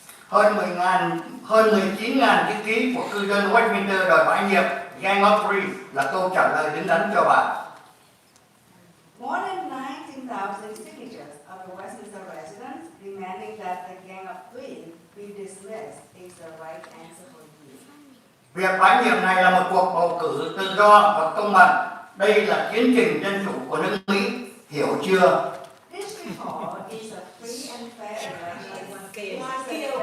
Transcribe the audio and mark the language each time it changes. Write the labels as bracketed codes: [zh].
[vi] Hơn 19.000 chữ ký của cư dân Westminster đòi bãi nhiệm Gang of Three là câu trả lời đứng đắn cho bà. [en] More than 19,000 signatures of the Westminster residents demanding that the Gang of 3 be dismissed is the right answer for you. [vi] Việc bãi nhiệm này là một cuộc bầu cử tự do và công bằng. Đây là tiến trình dân chủ của nước Mỹ, hiểu chưa? [en] This report is a free and fair election.